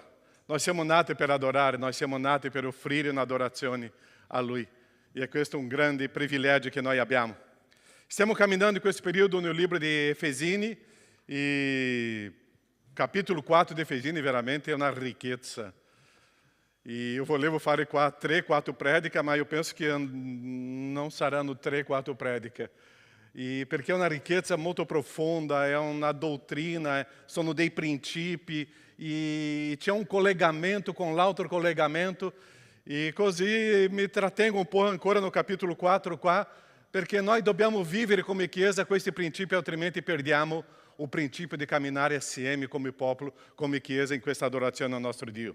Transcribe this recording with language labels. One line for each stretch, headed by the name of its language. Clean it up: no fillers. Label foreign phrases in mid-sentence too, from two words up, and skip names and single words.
Italian: Noi siamo nati per adorare, noi siamo nati per offrire un'adorazione a Lui. E questo è un grande privilegio che noi abbiamo. Stiamo camminando in questo periodo nel libro di Efesini, e capitolo 4 di Efesini veramente è una ricchezza.
Portuguese: E eu
Italian: volevo fare
Portuguese: 3-4 prédicas, mas eu penso que não saranno 3-4 prédicas.
Italian: E perché è una ricchezza molto profonda, è una dottrina, sono dei principi, e c'è un collegamento con l'altro collegamento. E così mi trattengo un po' ancora no capitolo 4 qua, perché noi dobbiamo vivere come Chiesa questi principi, altrimenti perdiamo il principio di camminare assieme come popolo, come Chiesa in questa adorazione al nostro Dio.